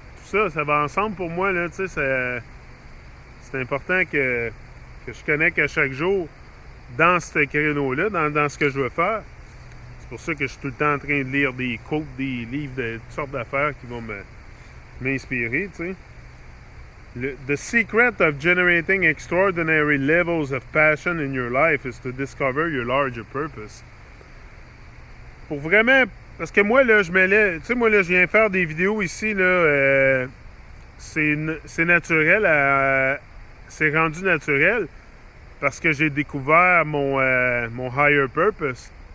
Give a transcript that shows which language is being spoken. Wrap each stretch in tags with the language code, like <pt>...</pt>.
<fr>Ça va ensemble pour moi, là, tu sais, c'est important que je connecte à chaque jour dans ce créneau-là, dans ce que je veux faire. C'est pour ça que je suis tout le temps en train de lire des quotes, des livres de toutes sortes d'affaires qui vont m'inspirer, tu sais.</fr> <en>The secret of generating extraordinary levels of passion in your life is to discover your larger purpose.</en> <fr>Pour vraiment... Parce que moi, là, tu sais, moi, là, je viens faire des vidéos ici, là, c'est naturel, c'est rendu naturel, parce que j'ai découvert mon</fr> <en>higher purpose.</en>